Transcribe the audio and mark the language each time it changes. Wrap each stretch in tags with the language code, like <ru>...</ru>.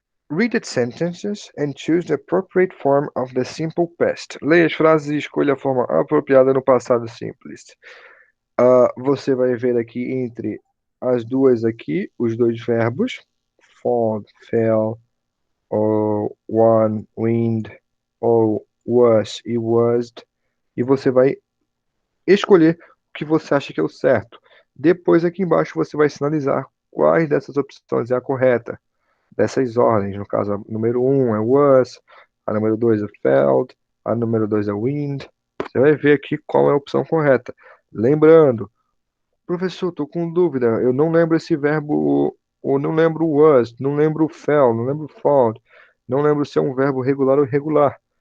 <en>Read the sentences and choose the appropriate form of the simple past.</en> <pt>Leia as frases e escolha a forma apropriada no passado simples. Você vai ver aqui entre as duas aqui, os dois verbos.</pt> <en>Fall, fell, ou won, wind, ou was e wased.</en> <pt>E você vai escolher o que você acha que é o certo. Depois aqui embaixo você vai sinalizar quais dessas opções é a correta. Dessas ordens, no caso, a número 1 é was, a número 2 é felt, a número 2 é wind. Você vai ver aqui qual é a opção correta. Lembrando, professor, estou com dúvida, eu não lembro esse verbo, ou não lembro was, não lembro fell, não lembro found, não lembro se é um verbo regular ou irregular.</pt>